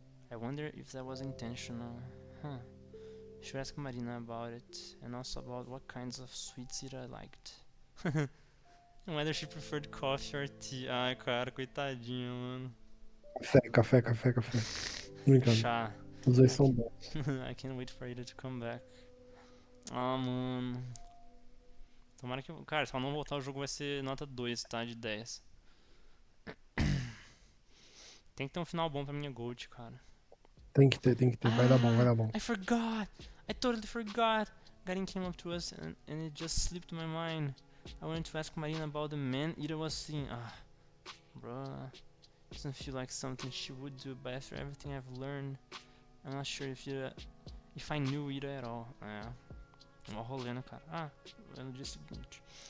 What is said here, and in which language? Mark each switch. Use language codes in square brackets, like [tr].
[en] I wonder if that was intentional. Should ask Marina about it, and also about what kinds of sweets Ira liked. And whether she preferred coffee or tea. [pt] Ai, cara, coitadinha, mano. Café. Brincando. Chá. Os dois são bons. [en] I can't wait for Ira to come back. [pt] Ah, mano. Tomara que. Cara, se ela não voltar, o jogo vai ser nota 2, tá? De 10. Tem que ter um final bom pra minha Gold, cara. Tem que ter. Vai dar bom. [en] I forgot! I totally forgot! Garin came up to us and it just slipped my mind. I wanted to ask Marina about the man Ira was seeing. Bruh. Doesn't feel like something she would do, but after everything I've learned, I'm not sure if I knew Ira at all. [pt] Mó rolê, né, cara? No dia seguinte.